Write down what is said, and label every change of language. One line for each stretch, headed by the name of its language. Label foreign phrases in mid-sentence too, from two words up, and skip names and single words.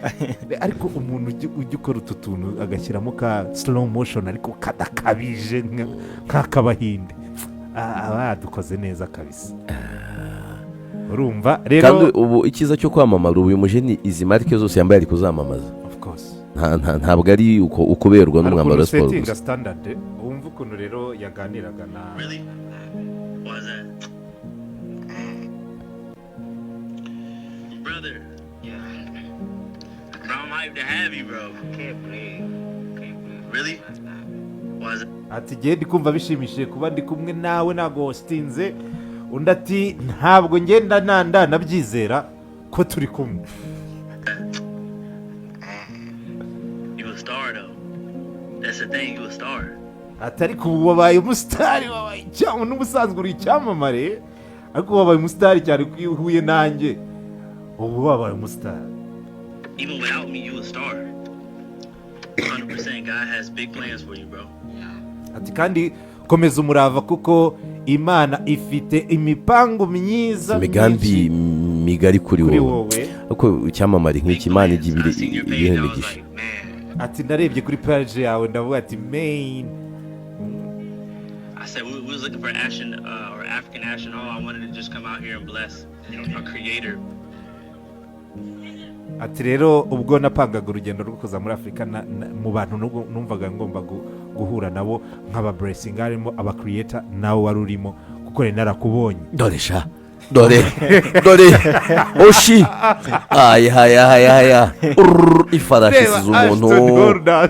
Kinyarwanda: Ariko umuntu ujya ukora utu tuntu agashyiramo ka
English: slow motion
Kinyarwanda: ariko kadakabije nk'akabahinde, dukoze neza kabisa. Urumva rero kandi ubu ikiza cyo kwamamara uyu mujeni izi marke zose yambaye ari kuzamamaza.
English: Of course
Kinyarwanda: ntabwo ari ukuberwa n'umwambaro wa sport gusa. Standard wumva ukuntu rero yaganiraga na
English: brother. Yeah. Bro, I'm hyped to have you, bro. Can't believe. Really? Was it?
Kinyarwanda: Ati giye ndikumva bishimishije kuba ndi kumwe nawe nago hostinze. Undi ati ntabwo ngenda nabyizera ko turi kumwe.
English: You a star though. That's the thing, you a star.
Kinyarwanda: Atari kuba wabaye umusitari, wabaye cyangwa n'ubusanzwe uri icyamamare, ariko wabaye umusitari cyane kwihuye nanjye. Ubu wabaye umusitari.
English: Even without me, you a star. 100% God has big plans for you, bro.
Kinyarwanda: Ati kandi komeza umurava kuko Imana ifite imipango myiza, imigambi migari kuri wowe. Uko icyamamare nk'iki Imana igibire ibihemegisha. Ati ndarebye kuri page yawe ndavuga ati main.
English: I said we was looking for Ashton or African Ashton Hall. I wanted to just come out here and bless our creator.
Kinyarwanda: Ati rero ubwo napangaga urugendo rwo kuza muri Afrika mu bantu numvaga ngomba guhura nabo nk'aba blessing, harimo aba creator nawe wari urimo kuko narakubonye. Dore oshi aya ifarashi size umuntu.